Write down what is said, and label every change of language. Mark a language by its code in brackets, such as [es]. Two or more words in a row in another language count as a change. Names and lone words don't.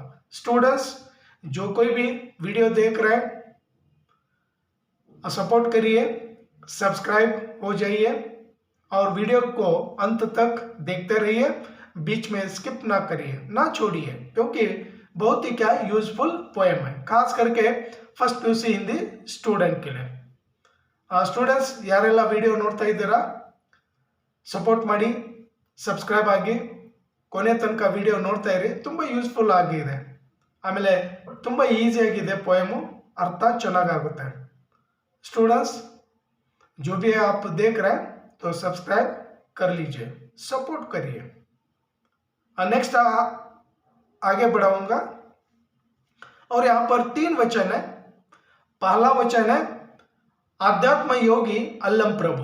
[hi] स्टूडेंट्स, जो कोई भी वीडियो देख रहे हैं सपोर्ट करिए, सब्सक्राइब हो जाइए और वीडियो को अंत तक देखते रहिए, बीच में स्किप ना करिए, ना छोड़िए, क्योंकि बहुत ही क्या [en] useful poem [hi] है, खास करके [en] first PUC Hindi student [hi] के लिए। [kn] ಸ್ಟೂಡೆಂಟ್ಸ್ ಯಾರೆಲ್ಲ ವಿಡಿಯೋ ನೋಡ್ತಾ ಇದ್ದೀರಾ ಸಪೋರ್ಟ್ ಮಾಡಿ, ಸಬ್ಸ್ಕ್ರೈಬ್ ಆಗಿ ಕೊನೆ ತನಕ ವಿಡಿಯೋ ನೋಡ್ತಾ ಇರಿ, ತುಂಬ ಯೂಸ್ಫುಲ್ ಆಗಿದೆ, ಆಮೇಲೆ ತುಂಬ ಈಸಿ ಆಗಿದೆ पोएमು, ಅರ್ಥ ಚೆನ್ನಾಗಾಗುತ್ತೆ। [hi] स्टूडेंट्स, जो भी आप देख रहे हैं तो सब्सक्राइब कर लीजिए, सपोर्ट करिए। नेक्स्ट आगे बढ़ाऊंगा और यहाँ पर तीन वचन है। पहला वचन है आध्यात्म योगी अल्लम प्रभु।